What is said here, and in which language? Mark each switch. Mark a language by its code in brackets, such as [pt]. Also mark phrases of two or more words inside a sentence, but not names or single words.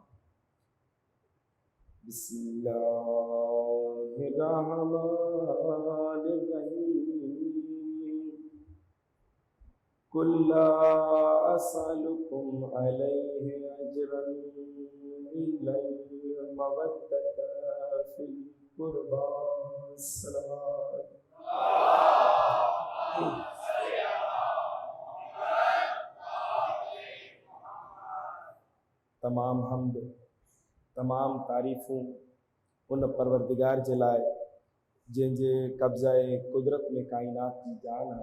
[ar] بسم الله الرحمن الرحيم. قل لا أسألكم عليه أجرا إلا المودة في القربى. सलावत। [sd] तमाम हम्द तमाम तारीफ़ूं उन परवरदिगार जे लाइ जंहिंजे कब्ज़ाए कुदरत में काइनात जी जान है।